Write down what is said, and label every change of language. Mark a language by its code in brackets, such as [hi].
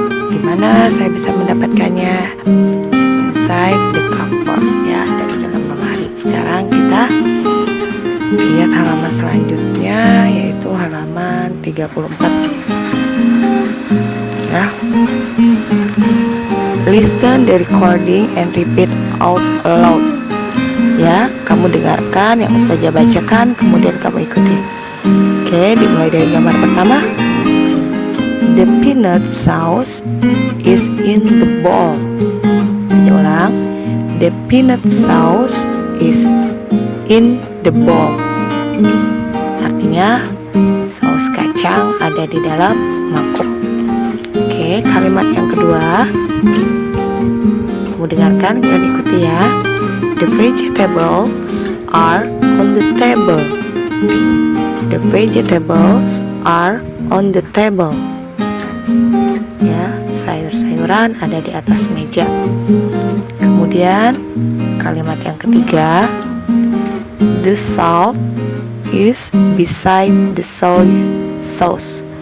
[id] Dimana saya bisa mendapatkannya? [en] Inside the cupboard. [id] Ya, dari dalam lemari. Sekarang kita lihat halaman selanjutnya, yaitu halaman 34 ya. [en] Listen the recording and repeat out loud. [id] Ya, kamu dengarkan yang Ustazah bacakan, kemudian kamu ikuti. Oke, dimulai dari gambar pertama. [en] The peanut sauce is in the bowl. [id] Ulang. [en] The peanut sauce is in the bowl. [id] Artinya saus kacang ada di dalam mangkuk. Oke, kalimat yang kedua, kamu dengarkan dan ikuti ya. [en] The vegetables are on the table. The vegetables are on the table. [id] Ya, sayur-sayuran ada di atas meja. Kemudian kalimat yang ketiga, [en] the salt is beside the soy sauce.